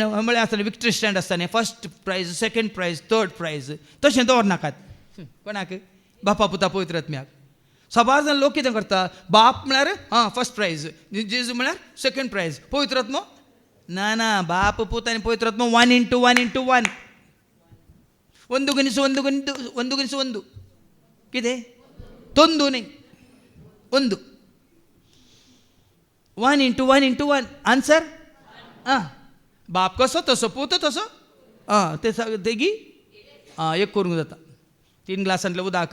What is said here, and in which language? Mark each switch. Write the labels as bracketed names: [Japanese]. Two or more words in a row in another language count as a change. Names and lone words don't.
[Konkani] म्हळ्यार आसतना [English] victory stand [Konkani] आसता न्ही [English] first prize second prize third prize [Konkani] तशें दवरनाकात कोणाक बापा पुता पवित्र आत्म्याक सबार जाण लोक कितें करता बाप म्हळ्यार [English] first prize [Konkani] जेजू म्हळ्यार [English] second prize [Konkani] पवित्र आत्मो ना बाप पुत आनी पवित्र आत्मो 1:1:1 [Kannada] ಒಂದು ಗುಣಿಸು ಒಂದು [Konkani] कितें ತೊಂದು न्ही ಒಂದು 1:1:1 आन्सर बाप कसो तसो पूत तसो तेगी एक करूंक जाता 3 ग्लासांतलें उदक